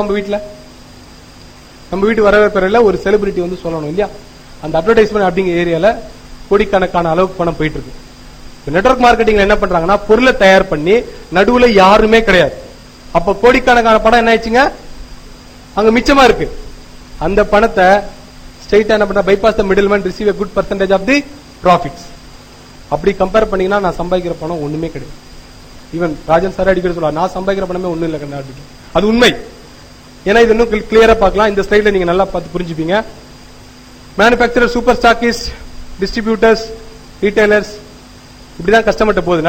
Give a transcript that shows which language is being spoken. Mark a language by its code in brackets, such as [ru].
[ta] நம்ம வீட்டுல, நம்ம வீட்டு வரவேற்பறையில ஒரு செலிபிரிட்டி வந்து சொல்லணும் இல்லையா? அந்த அட்வர்டைஸ்மெண்ட் அப்படிங்கிற ஏரியால கோடிக்கணக்கான அளவுக்கு பணம் போயிட்டு இருக்கு. நெட்வொர்க் மார்க்கெட்டிங்ல என்ன பண்றாங்கன்னா பொருளை தயார் பண்ணி நடுவுல யாருமே கிடையாது. அப்ப கோடிக்கணக்கான பணம் என்ன ஆயிடுச்சுங்க? அங்க மிச்சமா இருக்கு. அந்த பணத்தை ஸ்ட்ரைட்டா என்ன பண்ற? [en] Bypass the middle man, receive a good percentage of the profits. [ta] அப்படி கம்பேர் பண்ணீங்கன்னா நான் சம்பாதிக்கிற பணம் ஒண்ணுமே கிடையாது. ஈவன் ராஜன் சார் அடிக்கடி சொல்லுவார், நான் சம்பாதிக்கிற பணமே ஒண்ணும் இல்லை கண்ணா. அது உண்மை. ஏன்னா இது இன்னும் கிளியரா பார்க்கலாம். இந்த ஸ்லைட்ல நீங்க நல்லா பார்த்து புரிஞ்சுப்பீங்க. Manufacturer, super stockist, distributors, retailers, இப்படிதான் கஸ்டமர்ட்ட போகுது.